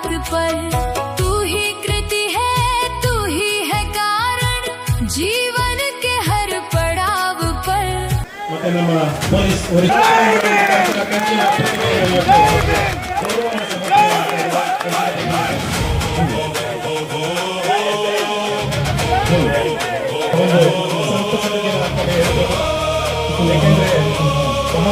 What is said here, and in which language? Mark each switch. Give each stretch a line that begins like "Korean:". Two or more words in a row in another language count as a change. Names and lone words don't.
Hindi: पर तू ही कृति है, तू ही है कारण जीवन के हर पड़ाव पर।
Kannada: ಮತ್ತೆ ನಮ್ಮ ಪೊಲೀಸ್ ಕಂಚಿನ ಪ್ರತಿಮೆಯನ್ನು ಇವತ್ತು ಗೌರವವನ್ನು ಯಾಕೆಂದ್ರೆ ಬಹಳ